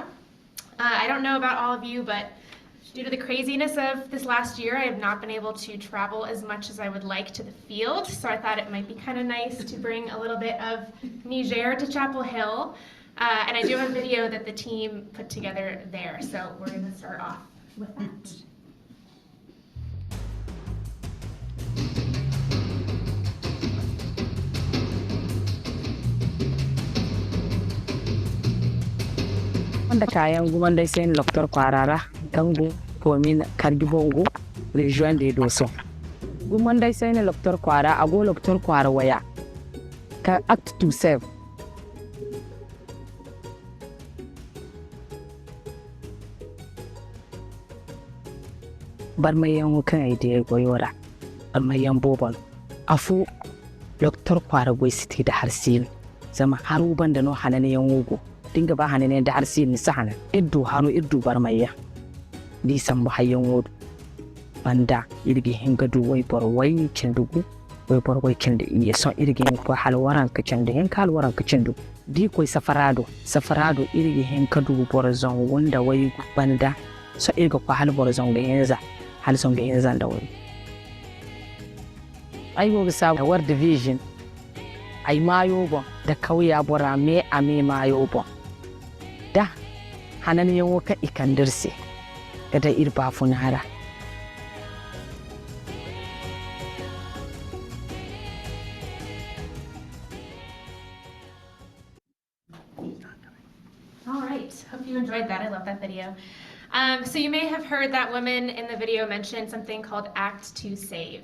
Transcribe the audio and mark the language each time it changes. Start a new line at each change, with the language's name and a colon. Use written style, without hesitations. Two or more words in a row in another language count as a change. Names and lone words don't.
English: I don't know about all of you, but due to the craziness of this last year, I have not been able to travel as much as I would like to the field, so I thought it might be kind of nice to bring a little bit of Niger to Chapel Hill. And I do have a video that the team put together there, so we're going to start off with that.
Zarma: Wanda kayan wanda sai Dr. Kwarara Gangu Komin Kargibongo Region de Doso. Gumanda sai Dr. Kwara ago Dr. Kwara waya.
English: Ka act to serve.
Zarma: Barmayan wukan ide goyora. Barmayan bobon. Afu Dr. Kwara goy city da harsil. Zama haru banda no hanane yan wugo. Dinga ba hanane da harsil ni sahana. Iddu haru iddu barmaya. Di sambu hayyan wudu. Banda irgi hingadu way bor way cendugu. Way bor way cende iya son irgi ko halwaran ka cende hen kalwaran ka cendu. Di koy safarado irgi hinkadu bor zon wanda way banda. So irga ko hal bor zon ga yenza. Hal son ga yenza da way. Ai go sa war division. Ai mayo bon da kauya bora me ame mayo bon. Da hanan yan ka ikandirse. Kada irba funara.
English: All right, hope you enjoyed that. I love that video. So you may have heard that woman in the video mention something called Act to Save.